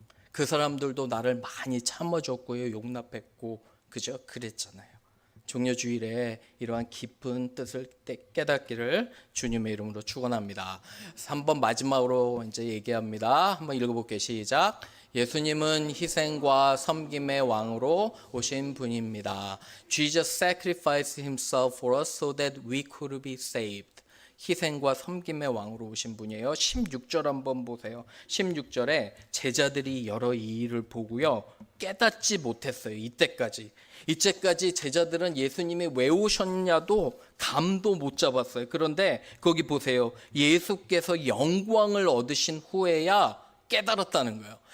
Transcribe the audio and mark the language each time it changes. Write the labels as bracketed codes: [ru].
[ko] 그 사람들도 나를 많이 참아줬고요, 용납했고, 그죠? 그랬잖아요. 종려주일에 이러한 깊은 뜻을 깨닫기를 주님의 이름으로 축원합니다. 3번 마지막으로 이제 얘기합니다. 한번 읽어볼게요. 시작. 예수님은 희생과 섬김의 왕으로 오신 분입니다. [en] Jesus sacrificed himself for us so that we could be saved. [ko] 희생과 섬김의 왕으로 오신 분이에요. 16절 한번 보세요. 16절에 제자들이 여러 이 일을 보고요, 깨닫지 못했어요. 이때까지 제자들은 예수님이 왜 오셨냐도 감도 못 잡았어요. 그런데 거기 보세요. 예수께서 영광을 얻으신 후에야 깨달았다는 거예요.